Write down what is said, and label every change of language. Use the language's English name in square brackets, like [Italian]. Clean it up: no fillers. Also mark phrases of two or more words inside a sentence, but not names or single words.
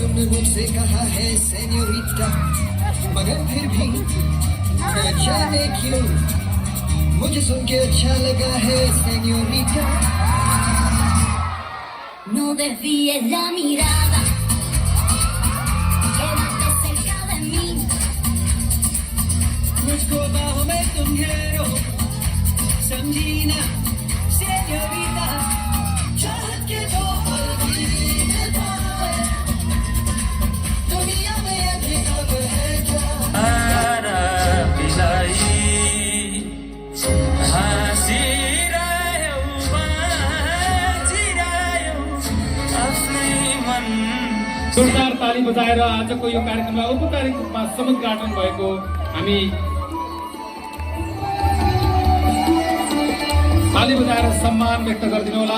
[Hindi] तुमने मुझसे कहा है सेन्योरिटा, मगर फिर भी न जाने क्यों मुझे सुन के अच्छा लगा है सेन्योरिटा। [Spanish] No desvíes la mirada, quédate cerca de mí. [Hindi] मुझको बाहों में तुम घेरो, समझी ना सेन्योरिटा। चाहत के दो पल भी न पाए, दुनिया में अकेला है क्या? [Nepali] जोरदार ताली बजाएर आजको यो कार्यक्रमलाई औपचारिक रूपमा समुद्घाटन भएको हामी ताली बजाएर सम्मान व्यक्त गरिदिनु होला।